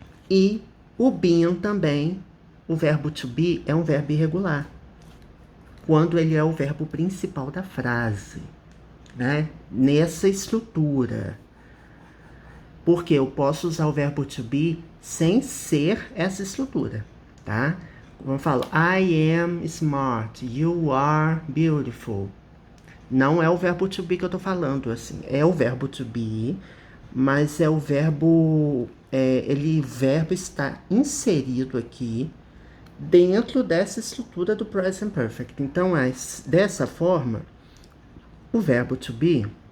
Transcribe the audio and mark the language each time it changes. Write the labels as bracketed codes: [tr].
[pt] E o been também, o verbo to be, é um verbo irregular, quando ele é o verbo principal da frase, né? Nessa estrutura. Porque eu posso usar o verbo to be sem ser essa estrutura, tá? Como eu falo, [en] I am smart, you are beautiful. [pt] Não é o verbo to be que eu tô falando, assim. É o verbo to be, mas é o verbo... o verbo está inserido aqui dentro dessa estrutura do present perfect. Então, dessa forma, o verbo to be...